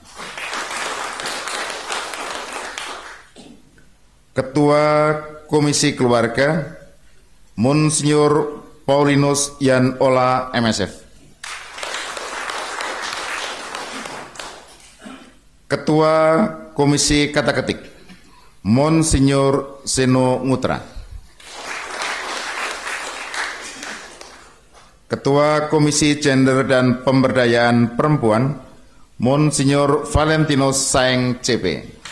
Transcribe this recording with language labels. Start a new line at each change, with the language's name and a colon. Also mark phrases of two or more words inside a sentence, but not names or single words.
Indonesian: Ketua Komisi Keluarga, Monsinyur Paulinus Yan Ola MSF. Ketua Komisi Kata-Ketik, Monsinyur Seno Ngutra. Ketua Komisi Gender dan Pemberdayaan Perempuan, Monsinyur Valentino Saeng CP.